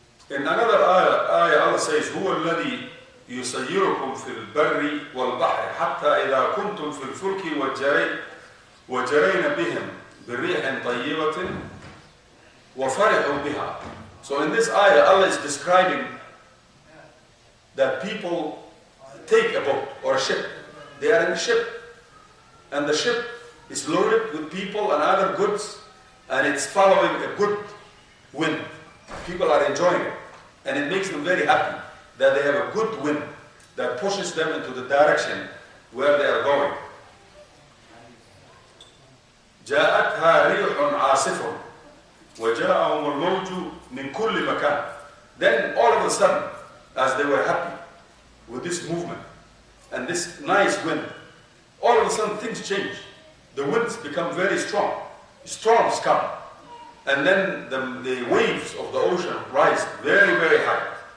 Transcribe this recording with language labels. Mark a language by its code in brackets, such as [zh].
[en] In another ayah, Allah says, [ar] هو الذي يسيركم في البر والبحر حتى إذا كنتم في الفلك وجرين بهم بريح طيبة وفرحوا بها. [en] So in this ayah, Allah is describing that people take a boat or a ship. They are in a ship. And the ship is loaded with people and other goods. And it's following a good wind. People are enjoying it. And it makes them very happy that they have a good wind that pushes them into the direction where they are going. [ar] جاءتها ريح عاصف وجاءهم الموج من كل مكان. [en] Then all of a sudden, as they were happy with this movement and this nice wind, all of a sudden things change. The winds become very strong. Storms come. And then the waves of the ocean rise very, very high.